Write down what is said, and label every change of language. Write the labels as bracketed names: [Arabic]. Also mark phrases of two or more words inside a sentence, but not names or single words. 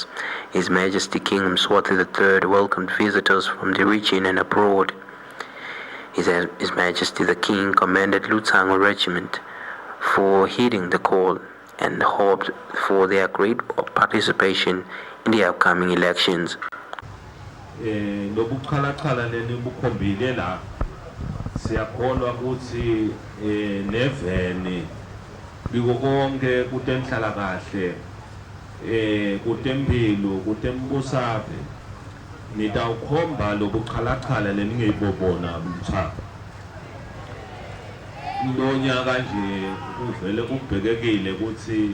[English] His Majesty King Mswati III welcomed visitors from the region and abroad. His Majesty the King commended Lutsango Regiment for heeding the call and hoped for their great participation in the upcoming elections. [Swati] Bikokonke kutenhlala kahle kutempilo kutembusaphe nitawukhomba lobuqhalaqhala leningeyibobona mcha lonyaka nje uvele kubhekekile ukuthi